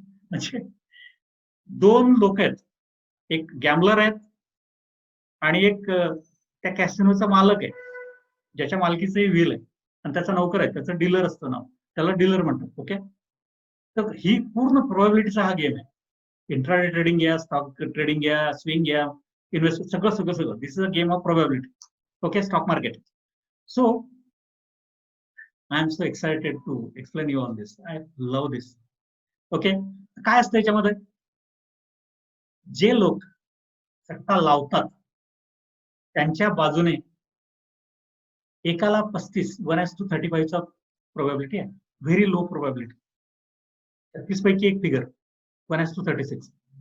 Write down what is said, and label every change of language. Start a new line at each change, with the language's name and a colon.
Marathi: म्हणजे 2 लोक आहेत, एक गॅमलर आहेत आणि एक त्या कॅसिनोचा मालक आहे, ज्याच्या मालकीचं व्हील आहे, आणि त्याचा नौकर आहे, त्याचं डीलर असतं नाव, त्याला डीलर म्हणतात. ओके, तर ही पूर्ण प्रोबॅबिलिटीचा हा गेम आहे. इंट्राडे ट्रेडिंग घ्या, स्टॉक ट्रेडिंग घ्या, स्विंग घ्या, इन्व्हेस्ट, सगळं.
English: This is a game of probability. Okay, stock market. So I am so excited to explain you on this. I love this.
Marathi: Okay, काय असतं याच्यामध्ये? जे लोक सट्टा लावतात त्यांच्या बाजूने एकाला 35, 1:35 चा प्रोबॅबिलिटी आहे.
English: Very low probability.
Marathi: 36 पैकी एक
English: Figure 1:36.